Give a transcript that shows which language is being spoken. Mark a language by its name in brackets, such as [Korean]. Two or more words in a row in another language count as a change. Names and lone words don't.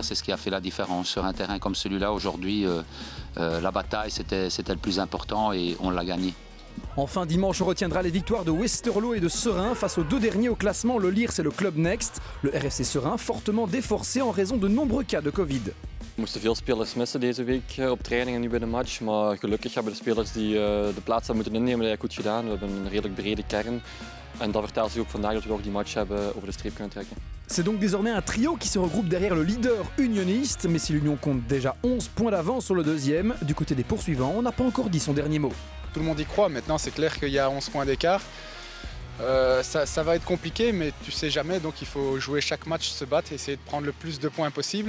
[French] C'est ce qui a fait la différence. Sur un terrain comme celui-là, aujourd'hui, la bataille, c'était le plus important et on l'a gagné. Enfin, dimanche, on retiendra les victoires de Westerlo et de Seraing face aux 2 derniers au classement, le Liers et le Club Next. Le RFC Seraing fortement déforcé en raison de nombreux cas de Covid. [Dutch] We moesten veel spelers missen deze week op training en nu bij de match. Maar gelukkig hebben de spelers die de plaats hebben moeten innemen dat goed gedaan. We hebben een redelijk brede kern. En dat vertelt zich ook vandaag dat we ook die match hebben over de streep kunnen trekken. [French] C'est donc désormais un trio qui se regroupe derrière le leader unioniste. Mais si l'Union compte déjà 11 points d'avance sur le deuxième, du côté des poursuivants, on n'a pas encore dit son dernier mot. Tout le monde y croit, maintenant c'est clair qu'il y a 11 points d'écart. Ça va être compliqué, mais tu sais jamais, donc il faut jouer chaque match, se battre, essayer de prendre le plus de points possible.